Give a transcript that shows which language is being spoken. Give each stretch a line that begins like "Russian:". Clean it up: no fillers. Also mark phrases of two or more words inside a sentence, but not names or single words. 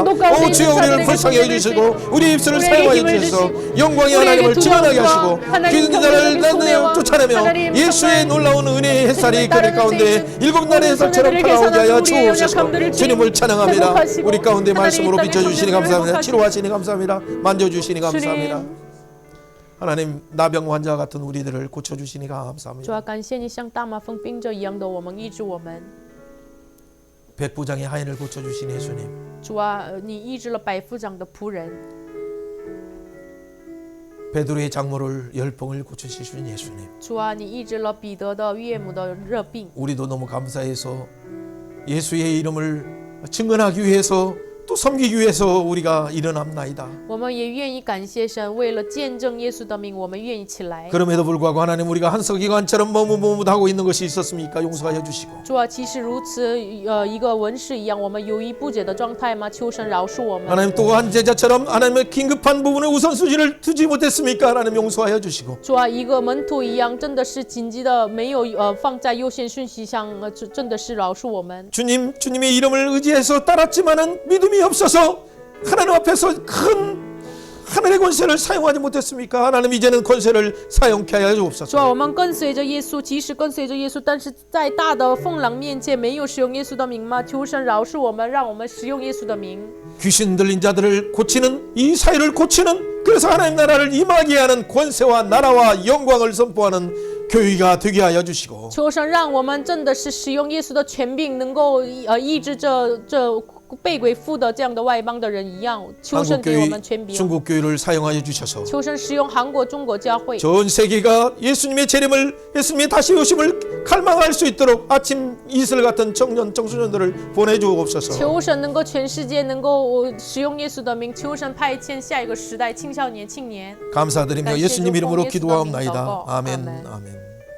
Korean: 오 주여 우리를 불쌍히 여겨주시고 우리 입술을 사용하여 주셔서 영광의 하나님을 증언하게 하시고 죽은 자를 쫓아내며 예수의 놀라운 은혜의 햇살이 그들 가운데 일곱 날의 햇살처럼 팔아오게 하여 주옵소서. 주님을 찬양합니다. 우리 가운데 말씀으로 비춰주시니 감사합니다. 치료하시니 감사합니다. 만져주시니 감사합니다. 하나님 나병 환자 같은 우리들을 고쳐주시니 감사합니다.
Chinese: 主啊，感谢你像大麻风病者一样的我们医治我们。
Korean: 백부장의 하인을 고쳐주시니 예수님.
Chinese: 主啊，你医治了百夫长的仆人。
Korean: 베드로의 장모를 열병을 고쳐주신 예수님.
Chinese: 主啊，你医治了彼得的岳母的热病。
Korean: 우리도 너무 감사해서 예수의 이름을 증언하기 위해서 또 섬기기 위해서 우리가 일어납나이다.
Chinese: 我们也愿意感谢神，为了见证耶稣的名，我们愿意起来。
Korean: 그럼에도 불구하고 하나님 우리가 한 서기관처럼 머뭇머뭇하고 있는 것이 있었습니까? 용서하여 주시고.
Chinese: 主啊，其实如此，一个文士一样，我们犹豫不解的状态吗？求神饶恕我们。
Korean: 하나님 또 한 제자처럼 하나님의 긴급한 부분에 우선순위를 두지 못했습니까? 하나님 용서하여 주시고.
Chinese: 主啊，一个门徒一样，真的是紧急的，没有放在优先顺序上，真的是饶恕我们。
Korean: 주님의 이름을 의지해서 따랐지만은 믿음이 없어서 하나님 앞에서 큰 하늘의 권세를 사용하지 못했습니까? 하나님 이제는 권세를 사용케 하여 주옵소서.
Chinese: 主啊，我们跟随着耶稣，即使跟随着耶稣，但是在大的风浪面前没有使用耶稣的名吗？求神饶恕我们，让我们使用耶稣的名。
Korean: 귀신 들린 자들을 고치는 이 사회를 고치는 그래서 하나님 나라를 임하게 하는 권세와 나라와 영광을 선포하는 교회가 되게 하여 주시고.
Chinese: 求神让我们真的是使用耶稣的权柄，能够医治这被鬼附的这样的外邦的人一样。求神给我们权柄。
Korean: 중국 교회를 사용하여 주셔서
Chinese: 求神使用韩国、中国教会。
Korean: 전 세계가 예수님의 재림을 예수님의 다시 오심을 갈망할 수 있도록 아침 이슬 같은 청소년들을 보내주옵소서.
Chinese: 求神能够全世界能够使用耶稣的名，求神派遣下一个时代青少年、青年。
Korean: 감사드리며 예수님 이름으로 예수님 기도하옵나이다. 이름으로 아멘. 아멘. 아멘.